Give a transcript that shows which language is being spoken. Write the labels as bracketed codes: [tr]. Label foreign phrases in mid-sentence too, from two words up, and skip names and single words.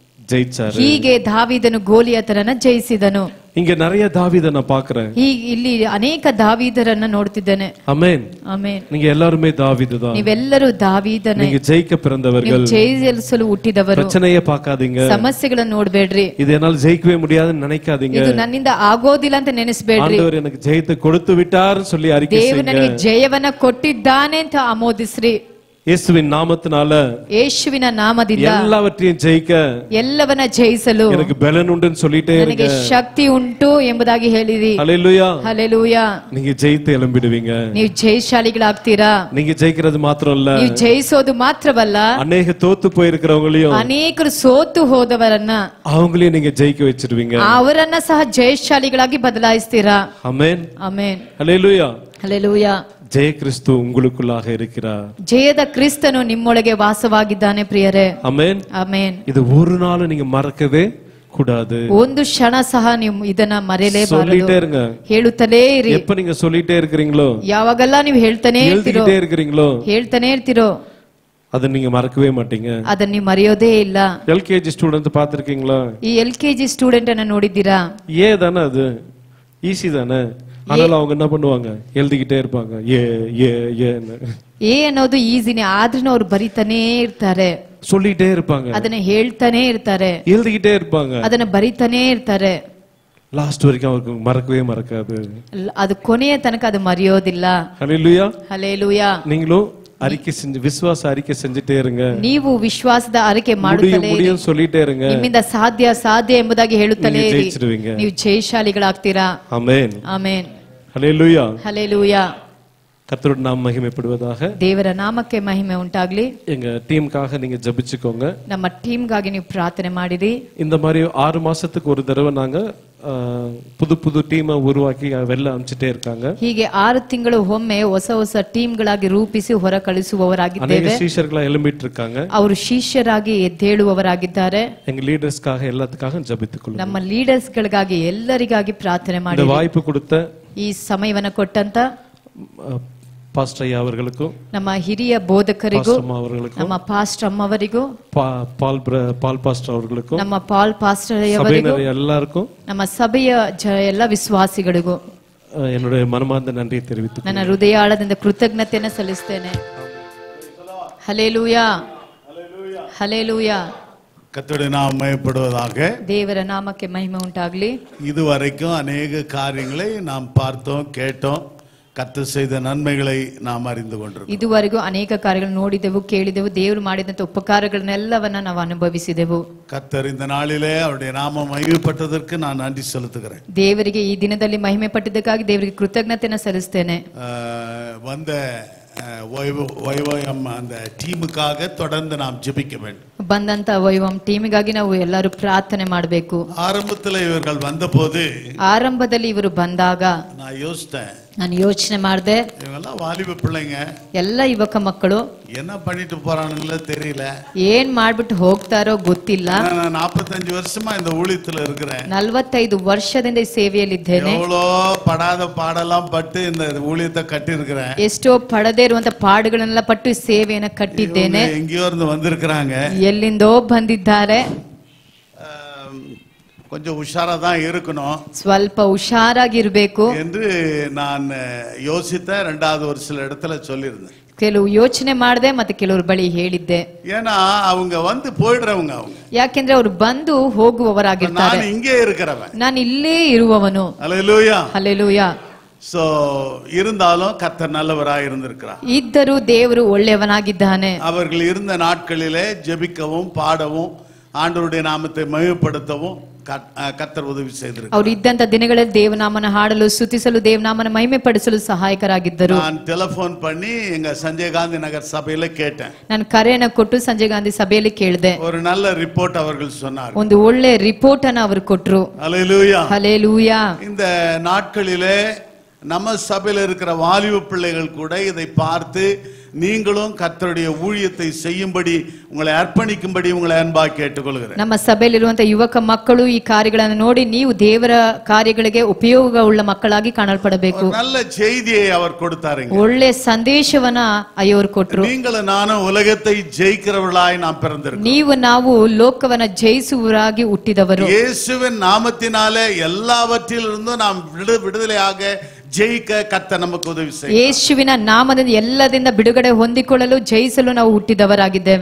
[ta] ஜெயிச்சாரு. [kn] ಹೀಗೆ ದಾವೀದನು ಗೋಲಿಯಾತನನ್ನ ಜಯಿಸಿದನು. [ta] இங்க நிறைய தாவீதை நான் பார்க்கிறேன். [kn] ಇಲ್ಲಿ ಅನೇಕ ದಾವೀದರನ್ನ ನೋಡ್ತಿದ್ದೇನೆ. [ta] ஆமென். [kn] ಆಮೆನ್. [ta] நீங்க எல்லாருமே தாவீது தான். [kn] ನೀವೆಲ್ಲರೂ ದಾವೀದನೇ. [ta] நீங்க ஜெயிக்க பிறந்தவர்கள். [kn] ಜಯಿಸಲು ಹುಟ್ಟಿದವರು. [ta] பிரச்சனையே பார்க்காதீங்க. [kn] ಸಮಸ್ಯೆಗಳನ್ನು ನೋಡಬೇಡ್ರಿ. [ta] இது என்னால ஜெயிக்கவே முடியாதுன்னு நினைக்காதீங்க. [kn] ಇದು ನನ್ನಿಂದ ಆಗೋದಿಲ್ಲ ಅಂತ ನೆನೆಸಬೇಡ್ರಿ. [ta] ஆண்டவர் எனக்கு ஜெயத்தை கொடுத்து விட்டார்னு சொல்லி அறிக்கை செய்யுங்க. [kn] ದೇವರು ನನಗೆ ಜಯವನ್ನ ಕೊಟ್ಟಿದ್ದಾನೆ ಅಂತ ಆಮೋದಿಸ್ರಿ. [ta] இயேசுவின் நாமத்தினால [kn] ಯೇಸುವಿನ ನಾಮದಿಂದ [ta] எல்லாவற்றையும் ஜெயிக்க [kn] ಎಲ್ಲವನ್ನ ಜಯಿಸಲು [ta] எனக்கு பலன் உண்டுன்னு சொல்லிட்டே இருங்க. [kn] ನನಗೆ ಶಕ್ತಿ ಉಂಟು ಎಂಬುದಾಗಿ ಹೇಳಿರಿ. [ta] ஹல்லேலூயா. [kn] ಹಲ್ಲೆಲೂಯಾ. [ta] நீங்க ஜெயித்து எழும்பிடுவீங்க. [kn] ನೀವು ಜಯಶಾಲಿಗಳಾಗ್ತೀರಾ. [ta] நீங்க ஜெயிக்கிறது மாத்திரம் இல்ல, [kn] ನೀವು ಜಯಿಸೋದು ಮಾತ್ರವಲ್ಲ, [ta] அநேக தோத்து போயிருக்கிறவங்களையும் [kn] ಅನೇಕರು ಸೋತು ಹೋದವರನ್ನ [ta] அவங்களையும் நீங்க ஜெயிக்க வச்சிருவீங்க. [kn] ಅವರನ್ನ ಸಹ ಜಯಶಾಲಿಗಳಾಗಿ ಬದಲಾಯಿಸ್ತೀರಾ. [ta] ஆமென். [kn] ಆಮೆನ್. [ta] ஹல்லேலூயா. [kn] ಹಲ್ಲೆಲೂಯಾ. [ta] ஜெய கிறிஸ்து உங்களுக்குள்ளாக இருக்கிறார். [kn] ಜಯದ ಕ್ರಿಸ್ತನು ನಿಮ್ಮೊಳಗೆ ವಾಸವಾಗಿದ್ದಾನೆ ಪ್ರಿಯರೇ. [ta] ஆமென். [kn] ಆಮೆನ್. [ta] இது ஒரு நாள் நீங்க மறக்கவே கூடாது. [kn] ಒಂದು ಕ್ಷಣ ಸಹ ನೀವು ಇದನ್ನ ಮರೆಯಲೇಬಾರದು. [ta] சொல்லிட்டே இருங்க. [kn] ಹೇಳುತ್ತಲೇ ಇರಿ. [ta] எப்ப நீங்க சொல்லிட்டே இருக்கீங்களோ, [kn] ಯಾವಾಗೆಲ್ಲ ನೀವು ಹೇಳ್ತಾನೆ ಇರ್ತೀರೋ, [ta] எழுதிட்டே இருக்கீங்களோ, [kn] ಹೇಳ್ತಾನೆ ಇರ್ತೀರೋ, [ta] அதை நீங்க மறக்கவே மாட்டீங்க. [kn] ಅದನ್ನ ನೀವು ಮರೆಯೋದೇ ಇಲ್ಲ. [ta] எல்கேஜி ஸ்டூடெண்ட் பாத்திருக்கீங்களா? [kn] ಈ LKG ಸ್ಟೂಡೆಂಟ್ ಅನ್ನ ನೋಡಿದ್ದೀರಾ? [ta] தானே அது ஈஸி தானே. ஆனாலும் அவங்க என்ன பண்ணுவாங்க, எழுதிக்கிட்டே இருப்பாங்க ஏன்னு. [kn] ಏ ಅನ್ನೋದು ಈಸಿನೇ, ಆದ್ರೂ ಅವ್ರು ಬರಿತಾನೇ ಇರ್ತಾರೆ, [ta] சொல்லிட்டே இருப்பாங்க, [kn] ಅದನ್ನ ಹೇಳ್ತಾನೆ ಇರ್ತಾರೆ, [ta] எழுதிக்கிட்டே இருப்பாங்க. [kn] ಅದನ್ನ ಬರಿತಾನೇ ಇರ್ತಾರೆ. [ta] லாஸ்ட் வரைக்கும் அவருக்கு மறக்கவே மறக்காது. [kn] ಅದು ಕೊನೆಯ ತನಕ ಅದು ಮರೆಯೋದಿಲ್ಲ. [ta] ஹல்லேலூயா. [kn] ಹಲ್ಲೆಲೂಯಾ. [ta] நீங்களும் அறிக்கை செஞ்சு விசுவாச அறிக்கை செஞ்சுட்டே இருங்க. [kn] ನೀವು ವಿಶ್ವಾಸದ ಅರಿಕೆ ಮಾಡುತ್ತಲೇ ಇರಿ. [ta] சொல்லிட்டே இருங்க. [kn] ನಿಮ್ಮಿಂದ ಸಾಧ್ಯ ಎಂಬುದಾಗಿ ಹೇಳುತ್ತಲೇ ಇರಿ. ನೀವು ಜಯಶಾಲಿಗಳಾಗ್ತೀರಾ. ಆಮೆನ್. ಆಮೆನ್. [ta] ஹல்லேலூயா. [kn] ಹಲ್ಲೆಲೂಯಾ. [ta] கர்த்தருடைய நாமம் மகிமைப்படுவதாக. [kn] ದೇವರ ನಾಮಕ್ಕೆ ಮಹಿಮೆ ಉಂಟಾಗ್ಲಿ. [ta] எங்க டீமுக்காக நீங்க ஜெபிச்சுக்கோங்க. [kn] ನಮ್ಮ ಟೀಮ್ಗಾಗಿ ನೀವು ಪ್ರಾರ್ಥನೆ ಮಾಡಿರಿ. [ta] இந்த மாதிரி 6 மாசத்துக்கு ஒரு தடவை நாங்க புது டீம் உருவாக்கி ಅವೆಲ್ಲ ಹಂಚಿட்டே இருக்காங்க. [kn] ಹೀಗೆ 6 ತಿಂಗಳು ಒಮ್ಮೆ ಹೊಸ ಟೀಮ್ಗಳಾಗಿ ರೂಪಿಸಿ ಹೊರ ಕಳಿಸುವವರಾಗಿದ್ದೇವೆ. [ta] ಅನೇಕ ಶಿಷ್ಯರುಗಳು ಎಳುம்பிட்டு இருக்காங்க. [kn] ಅವರು ಶಿಷ್ಯರಾಗಿ ಎದ್ದೇಳುವವರಾಗಿದ್ದಾರೆ. [ta] எங்க லீடர்ஸ்க்காக எல்லாத்துக்காக ஜெபித்துக்கொள்ளுங்க. [kn] ನಮ್ಮ ಲೀಡರ್ಸ್ಗಳಿಗಾಗಿ ಎಲ್ಲರಿಗಾಗಿ ಪ್ರಾರ್ಥನೆ ಮಾಡಿ. [ta] இந்த வாய்ப்பு கொடுத்த [kn] ಈ ಸಮಯವನ್ನು ಕೊಟ್ಟಂತ ಪಾಸ್ಟರ್ ಅಯ್ಯ ಅವರಿಗೂ, ನಮ್ಮ ಹಿರಿಯ ಬೋಧಕರಿಗೂ, ನಮ್ಮ ಪಾಸ್ಟರ್ ಅಮ್ಮವರಿಗೂ, ಪಾಲ್ ಪಾಸ್ಟರ್ ಅವರಿಗೂ, ನಮ್ಮ ಪಾಲ್ ಪಾಸ್ಟರ್ ಅವರಿಗೂ, ಎಲ್ಲರಿಗೂ, ನಮ್ಮ ಸಭೆಯ ಎಲ್ಲ ವಿಶ್ವಾಸಿಗಳಿಗೂ [ta] என்னுடைய மனமார்ந்த நன்றியை தெரிவித்து [kn] ನನ್ನ ಹೃದಯಾಳದಿಂದ ಕೃತಜ್ಞತೆಯನ್ನು ಸಲ್ಲಿಸ್ತೇನೆ. ಹಲ್ಲೆಲೂಯಾ. ಹಲ್ಲೆಲೂಯಾ. [ta] கர்த்தருடைய நாமம் மகிமைப்படுவதாக. [kn] ದೇವರ ನಾಮಕ್ಕೆ ಮಹಿಮೆ ಉಂಟಾಗಲಿ. [ta] இதுவரைக்கும் அநேக காரியங்களை நாம் பார்த்தோம், கேட்டோம். கர்த்தர் செய்த நன்மைகளை நாம் அறிந்து கொண்டிருக்கிறோம். [kn] ಇದುವರೆಗೂ ಅನೇಕ ಕಾರ್ಯಗಳನ್ನು ನೋಡಿದೆವು, ಕೇಳಿದೆವು. ದೇವರು ಮಾಡಿದಂತ ಉಪಕಾರಗಳನ್ನೆಲ್ಲವನ್ನ ನಾವು ಅನುಭವಿಸಿದೆವು. [ta] கர்த்தர் இந்த நாளிலே அவருடைய நாமம் மகிமைப்பட்டதற்கு நான் நன்றி செலுத்துகிறேன். [kn] ದೇವರಿಗೆ ಈ ದಿನದಲ್ಲಿ ಮಹಿಮೆ ಪಟ್ಟಿದ್ದಕ್ಕಾಗಿ ದೇವರಿಗೆ ಕೃತಜ್ಞತೆಯನ್ನು ಸಲ್ಲಿಸ್ತೇನೆ. [ta] வந்த வைவம் அந்த ಟೀಮ್ಗಾಗಿ தொடர்ந்து நாம் ஜெபிக்க வேண்டும். [kn] ಬಂದಂತ ವೈವಂ ಟೀಮಿಗಾಗಿ ನಾವು ಎಲ್ಲರೂ ಪ್ರಾರ್ಥನೆ ಮಾಡಬೇಕು. [ta] ஆரம்பத்தில் இவர்கள் வந்தபோது, [kn] ಆರಂಭದಲ್ಲಿ ಇವರು ಬಂದಾಗ ನಾನು ಯೋಚನೆ ಮಾಡಿದೆ, [ta] இவங்கெல்லாம் வாலிப பிள்ளைங்க, [kn] ಎಲ್ಲ ಯುವಕ ಮಕ್ಕಳು [ta] என்ன பண்ணிட்டு போறானுங்களோ தெரியல, [kn] ಏನ್ ಮಾಡ್ಬಿಟ್ಟು ಹೋಗ್ತಾರೋ ಗೊತ್ತಿಲ್ಲ. [ta] நான் 45 வருஷமா இந்த ஊழியத்துல இருக்கிறேன். [kn] 45 ವರ್ಷದಿಂದ ಈ ಸೇವೆಯಲ್ಲಿದ್ದೇನೆ. [ta] எவ்வளோ படாத பாடெல்லாம் பட்டு இந்த ஊழியத்தை கட்டி இருக்கிறேன். [kn] ಎಷ್ಟೋ ಪಡದೇ ಇರುವಂತ ಪಾಡುಗಳನ್ನೆಲ್ಲ ಪಟ್ಟು ಈ ಸೇವೆಯನ್ನ ಕಟ್ಟಿದ್ದೇನೆ. [ta] எங்கேயோ இருந்து வந்திருக்கிறாங்க, [kn] ಎಲ್ಲಿಂದೋ ಬಂದಿದ್ದಾರೆ. [ta] கொஞ்சம் உஷாரா தான் இருக்கணும், [kn] ಸ್ವಲ್ಪ ಹುಷಾರಾಗಿರ್ಬೇಕು [ta] என்று நான் யோசித்த. 2வது ஒரு சில இடத்துல சொல்லியிருந்தேன். [kn] ಕೆಲವು ಯೋಚನೆ ಮಾಡಿದೆ, ಮತ್ತೆ ಕೆಲವರು ಬಳಿ ಹೇಳಿದ್ದೆ. [ta] ஏன்னா அவங்க வந்து போயிடுறவங்க, அவங்க [kn] ಯಾಕೆಂದ್ರೆ ಅವರು ಬಂದು ಹೋಗುವವರಾಗಿರ್ತಾರೆ. [ta] ನಾನು இங்கே இருக்கிறவன், [kn] ನಾನು ಇಲ್ಲೇ ಇರುವವನು. [ta] ஹல்லேலூயா. [kn] ಹಲ್ಲೆಲೂಯಾ. [ta] சோ இருந்தாலும் கர்த்தர் நல்லவராய் இருந்திருக்கிறார். [kn] ಇದ್ದರೂ ದೇವರು ಒಳ್ಳೆಯವನಾಗಿದ್ದಾನೆ. [ta] அவர்கள் இருந்த நாட்களிலே ஜெபிக்கவும் பாடவும் ஆண்டவருடைய நாமத்தை மகிமைப்படுத்தவும் கர்த்தர் உதவி செய்திருக்கிறார். [kn] ಅವರು ಇದ್ದಂತ ದಿನಗಳಲ್ಲಿ ದೇವನಾಮನ ಹಾಡಲು, ಸ್ತುತಿಸಲು, ದೇವನಾಮನ ಮಹಿಮೆ ಪಡಿಸಲು ಸಹಾಯಕರಾಗಿದ್ದರು. [ta] நான் ಟೆಲಿಫೋನ್ பண்ணி எங்க சஞ்சய் காந்தி நகர் சபையில கேட்டேன். [kn] ನಾನು ಕರೆಯನ್ನು ಕೊಟ್ಟು ಸಂಜಯ್ ಗಾಂಧಿ ಸಭೆಯಲ್ಲಿ ಕೇಳಿದೆ. [ta] ஒரு நல்ல ரிப்போர்ட் அவர்கள் சொன்னார். [kn] ಒಂದು ಒಳ್ಳೆ ರಿಪೋರ್ಟ್ ಅನ್ನು ಅವರು ಕೊಟ್ಟರು. [ta] ஹல்லேலூயா. [kn] ಹಲ್ಲೆಲೂಯಾ. [ta] இந்த நாட்களிலே நம்ம சபையில இருக்கிற வாலிப பிள்ளைகள் கூட இதை பார்த்து நீங்களும் கர்த்தருடைய ஊழியத்தை செய்யும்படி உங்களை அர்ப்பணிக்கும்படி உங்களை அன்பாக கேட்டுக்கொள்கிறேன். [kn] ನಮ್ಮ ಸಭೆಯಲ್ಲಿರುವಂತಹ ಯುವಕ ಮಕ್ಕಳು ಈ ಕಾರ್ಯಗಳನ್ನು ನೋಡಿ ನೀವು ದೇವರ ಕಾರ್ಯಗಳಿಗೆ ಉಪಯೋಗವುಳ್ಳ ಮಕ್ಕಳಾಗಿ ಕಾಣಲ್ಪಡಬೇಕು. [ta] நல்ல செய்தியை அவர் கொடுத்தாருங்க. [kn] ಒಳ್ಳೆ ಸಂದೇಶವನ್ನ ಅವರು ಕೊಟ್ಟರು. [ta] நீங்களும் நானும் உலகத்தை ஜெயிக்கிறவர்களாய் நாம் பிறந்திருக்கிறோம். [kn] ನೀವು ನಾವು ಲೋಕವನ್ನ ಜಯಿಸುವವರಾಗಿ ಹುಟ್ಟಿದವರು. [ta] இயேசுவின் நாமத்தினாலே எல்லாவற்றிலிருந்தும் நாம் விடுதலையாக ஜெயிக்க கர்த்தர் நமக்கு உதவி செய்வார். [kn] ಯೇಸುವಿನ ನಾಮದಿಂದ ಎಲ್ಲದಿಂದ ಬಿಡುಗಡೆ ಹೊಂದಿಕೊಳ್ಳಲು ಜಯಿಸಲು ನಾವು ಹುಟ್ಟಿದವರಾಗಿದ್ದೇವೆ.